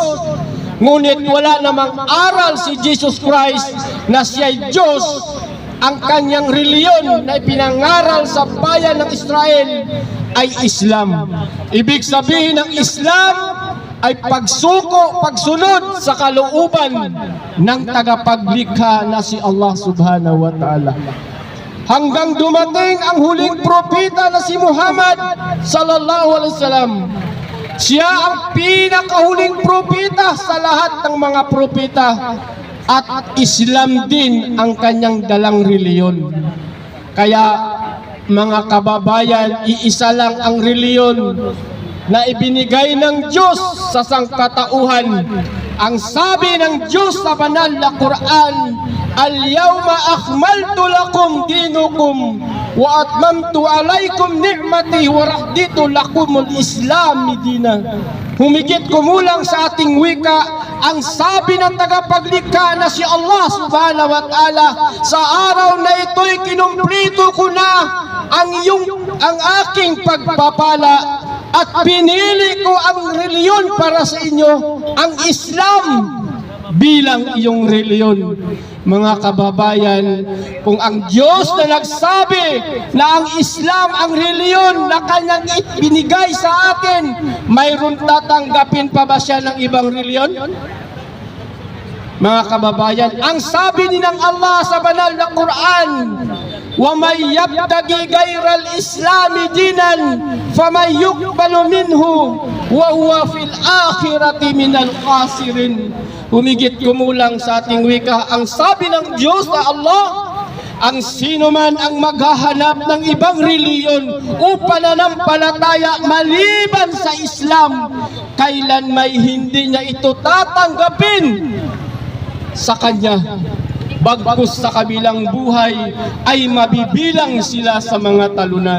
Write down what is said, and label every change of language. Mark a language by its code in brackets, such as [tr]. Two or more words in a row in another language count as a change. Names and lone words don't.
[tl] Ngunit wala namang aral si Jesus Christ na siya'y Diyos. Ang kanyang reliyon na ipinangaral sa bayan ng Israel ay Islam. Ibig sabihin ng Islam ay pagsuko, pagsunod sa kalooban ng tagapaglikha na si Allah [ar] سبحانه وتعالى. [tl] Hanggang dumating ang huling propeta na si Muhammad [ar] صلى الله عليه وسلم. [tl] Siya ang pinakahuling propeta sa lahat ng mga propeta. At Islam din ang kanyang dalang reliyon. Kaya mga kababayan, iisa lang ang reliyon na ibinigay ng Diyos sa sangkatauhan. Ang sabi ng Diyos sa banal na Quran [ar] اليوم أكملت لكم دينكم وأتممت عليكم نعمتي ورضيت لكم الإسلام دينا. [tl] Humigit kumulang sa ating wika ang sabi ng tagapaglikha na si Allah [ar] سبحانه وتعالى, [tl] sa araw na ito'y kinumplito ko na ang aking pagpapala at pinili ko ang reliyon para sa inyo, ang Islam bilang iyong reliyon. Mga kababayan, kung ang Diyos na nagsabi na ang Islam ang reliyon na kanyang binigay sa atin, mayroon tatanggapin pa ba siya ng ibang reliyon? Mga kababayan, ang sabi ni ng Allah sa banal na Quran, [ar] وَمَنْ يَبْتَغِي غَيْرَ الْإِسْلَامِ دِينًا فَمَنْ يُقْبَلُ مِنْهُ وَهُوَ فِي الْآخِرَةِ مِنَ الْخَاسِرِينَ. [tl] Humigit kumulang sa ating wika ang sabi ng Diyos na Allah, ang sino man ang maghahanap ng ibang reliyon o pananampalataya maliban sa Islam, kailan may hindi niya ito tatanggapin sa kanya, bagkus sa kabilang buhay ay mabibilang sila sa mga talunan.